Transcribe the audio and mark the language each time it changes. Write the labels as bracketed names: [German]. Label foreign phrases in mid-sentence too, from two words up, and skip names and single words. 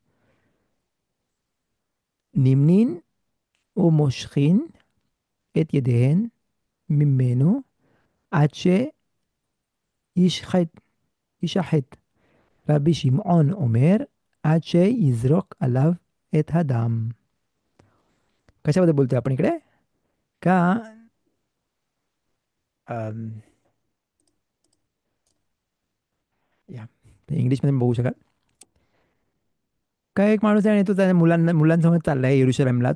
[Hebrew] נמנין ומושכין את ידיהן ממנו עד שישחט. ישחט. רבי שמעון אומר, עד שיזרוק עליו את הדם. [Marathi] कशाबद्दल बोलतोय आपण इकडे? का अम, या इंग्लिशमध्ये बघू शकाल. का एक माणूस आहे आणि तो त्याच्या मुलांसमोर चाललाय येरुशलेमला.